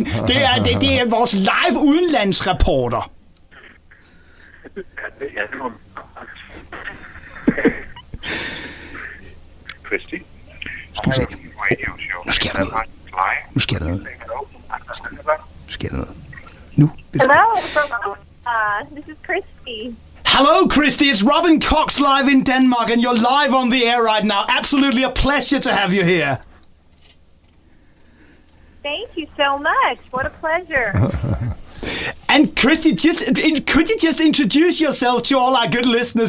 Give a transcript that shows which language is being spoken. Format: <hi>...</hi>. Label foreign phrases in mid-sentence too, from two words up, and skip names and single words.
<da>Det er vores live udenlandsreporter. Ja, det må... Christy? Skal vi se. Nu sker der noget. Nu sker der noget. Nu sker der noget. Nu.</da> <en>Hello, this is Christy. Hello, Christy. It's Robin Cox live in Denmark, and you're live on the air right now. Absolutely a pleasure to have you here. Thank you so much. What a pleasure. And Christy, could you just introduce yourself to all our good listeners?</en>